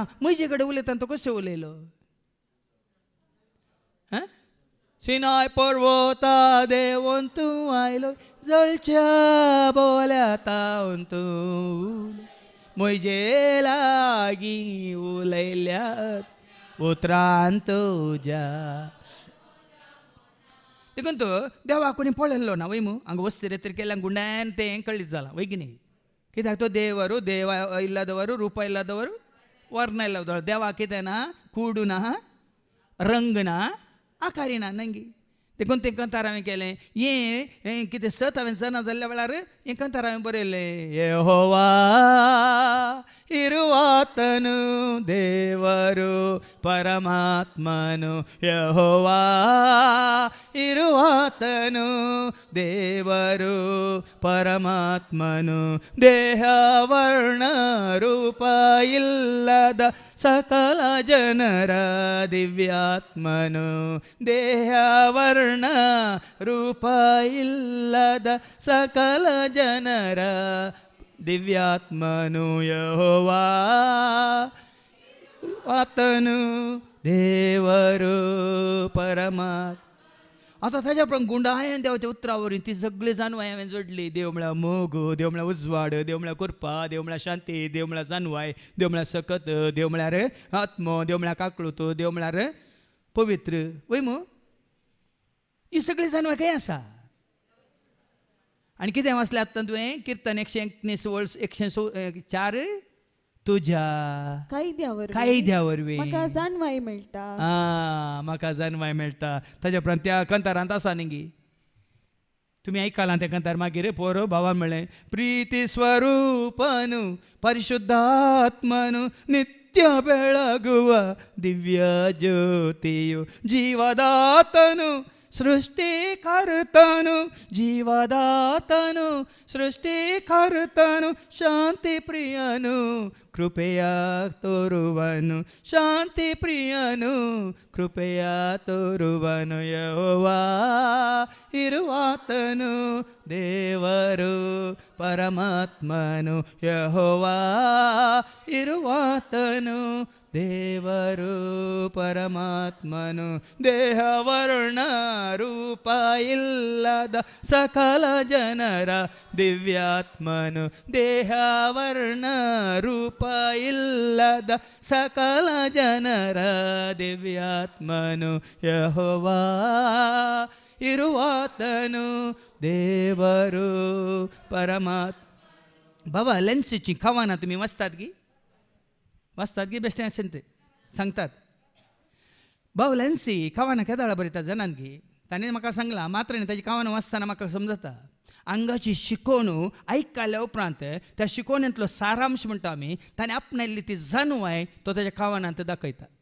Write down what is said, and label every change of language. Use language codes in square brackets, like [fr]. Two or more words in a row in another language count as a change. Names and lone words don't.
[kok] म्हजे कडेन उलयतना तो कशें उलयलो? सिनाय पर्वता देवून तूं आयलो, जळच्या बोल्या तावन तूं म्हजे लागीं उलयल्यात उतरांत तुज्या. देखून तो देवा कोणी पळयल्लो ना वय मू. हांगा वस्ती रेतर केल्ल्या गुंड्यान तें कळीत जालां वय की न्ही. कित्याक तो देवरू देवा [kn] इल्लादವರು ರೂಪ ಇಲ್ಲದವರು ವರ್ಣ ಇಲ್ಲದವರು. [kok] देवा कितें ना, कूड ना, रंग ना, आकारी ना, नंगी. देखून तें कंतार हांवें केलें. हें कितें सत हांवें जना जाल्ल्या वेळार हें कंतार हांवें बरयलें. [kn] यहोवा ಇರುವಾತನು ದೇವರು ಪರಮಾತ್ಮನು. ಯೆಹೋವಾ ಇರುವಾತನು ದೇವರು ಪರಮಾತ್ಮನು. ದೇಹ ವರ್ಣ ರೂಪ ಇಲ್ಲದ ಸಕಲ ಜನರ ದಿವ್ಯಾತ್ಮನು. ದೇಹ ವರ್ಣ ರೂಪ ಇಲ್ಲದ ಸಕಲ ಜನರ ದಿವ್ಯಾತ್ಮನು. ಯೆಹೋವಾ ಆತನು ದೇವರು ಪರಮಾತ್ಮ. [kok] आता ताच्या प्रमाण गुंडायन देवाच्या उतरावरून ती सगळी जानवाय हांवें जोडली. देव म्हळ्यार मोग, देव म्हळ्यार उजवाड, देव म्हळ्यार कृपा, देव म्हळ्यार शांती, देव म्हळ्यार जानवाय, देव म्हळ्यार सकत, देव म्हळ्यार आत्मो, देव म्हळ्यार काकळूत, देव म्हळ्यार पवित्र. वय मू ही सगळी जानवाय खंय आसा? आनी कितें वाचलें आतां तुवें? कीर्तन 119:104 तुज्या कायद्या वरवीं म्हाका जाणवाय मेळटा. म्हाका जानवाय मेळटा. ताच्या उपरांत त्या कंतारांत आसा न्ही, तुमी आयकलां तें कंतार. मागीर पोरो भावान म्हणलें [kn] ಪ್ರೀತಿ ಸ್ವರೂಪನು ಪರಿಶುದ್ಧಾತ್ಮನು ನಿತ್ಯ ಬೆಳಗುವ ದಿವ್ಯ ಜ್ಯೋತಿಯು ಜೀವದಾತನು ಸೃಷ್ಟಿಕರ್ತನು ಜೀವದಾತನು ಸೃಷ್ಟಿಕರ್ತನು ಶಾಂತಿ ಪ್ರಿಯನು ಕೃಪೆಯ ತೋರುವನು ಶಾಂತಿ ಪ್ರಿಯನು ಕೃಪೆಯ ತೋರುವನು ಯೆಹೋವಾ ಇರುವಾತನು ದೇವರು ಪರಮಾತ್ಮನು ಯೆಹೋವಾ [kok] इरुवातनु ದೇವರು ಪರಮಾತ್ಮನು ದೇಹವರ್ಣ ರೂಪ ಇಲ್ಲದ ಸಕಲ ಜನರ ದಿವ್ಯಾತ್ಮನು ದೇಹವರ್ಣ ರೂಪ ಇಲ್ಲದ ಸಕಲ ಜನರ ದಿವ್ಯಾತ್ಮನು ಯೆಹೋವಾ ಇರುವಾತನು ದೇವರು ಪರಮಾತ್ಮ. बाबा लेन्सीची खावाना तुम्ही वाचतात की बेश्टें अशें ते सांगतात. भाऊ लेन्सी खावाना केदाळा बरयता जाणान की ताणें म्हाका सांगलां मात्र ताची खावाना वाचतना म्हाका समजता अंगाची शिकोवण आयकल्या उपरांत त्या शिकोवणेंतलो सारांश म्हणटा आमी ताणें आपणायल्ली ती जानवाय तो ताच्या खावानांत दाखयता.